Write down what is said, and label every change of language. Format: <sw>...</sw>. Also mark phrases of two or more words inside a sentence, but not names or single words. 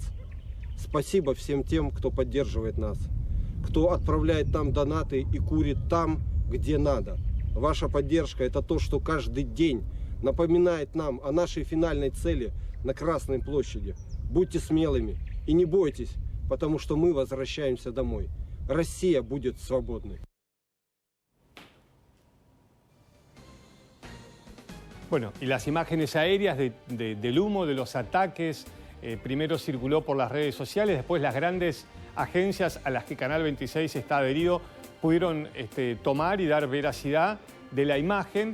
<ru>Спасибо всем тем, кто поддерживает нас, кто отправляет нам донаты и курит там, где надо. Ваша поддержка – это то, что каждый день напоминает нам о нашей финальной цели на Красной площади. Будьте смелыми и не бойтесь, потому что мы возвращаемся домой. Россия будет свободной.</ru> <es>Bueno, y las imágenes aéreas del humo, de los ataques, primero circuló por las redes sociales, después las grandes agencias a las que Canal 26 está adherido pudieron tomar y dar veracidad de la imagen.</es>